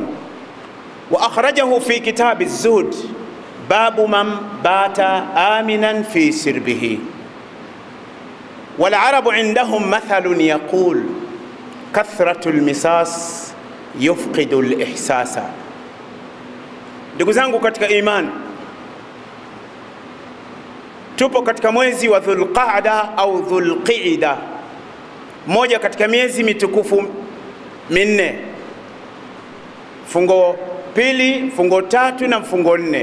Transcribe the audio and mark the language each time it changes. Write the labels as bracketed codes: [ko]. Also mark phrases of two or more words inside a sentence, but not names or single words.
[ar] وأخرجه في كتاب الزهد، باب من بات آمنا في سربه. والعرب عندهم مثل يقول: كثرة المساس يفقد الإحساس. [sw] Ndugu zangu katika imani, tupo katika mwezi wa Dhulqaada au Dhulqaida, moja katika miezi mitukufu minne: fungo pili, fungo tatu na mfungo nne.